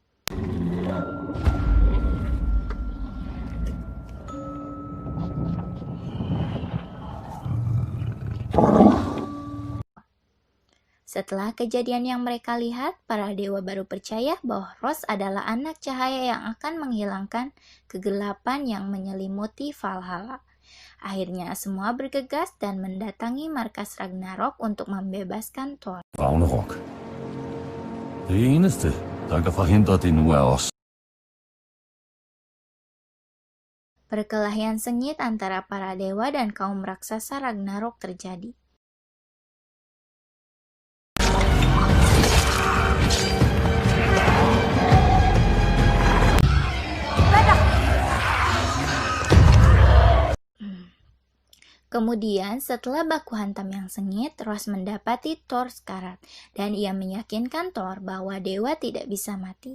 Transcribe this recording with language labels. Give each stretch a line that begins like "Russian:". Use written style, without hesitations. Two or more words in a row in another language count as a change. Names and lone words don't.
Indonesian: Setelah kejadian yang mereka lihat, para dewa baru percaya bahwa Ross adalah anak cahaya yang akan menghilangkan kegelapan yang menyelimuti Valhalla. Akhirnya semua bergegas dan mendatangi markas Ragnarok untuk membebaskan Thor. Ragnarok.
Danish: Det eneste, der kan forhindre det nu er os.
Indonesian: Perkelahian sengit antara para dewa dan kaum raksasa Ragnarok terjadi. Kemudian setelah baku hantam yang sengit, Ross mendapati Thor sekarat dan ia meyakinkan Thor bahwa dewa tidak bisa mati.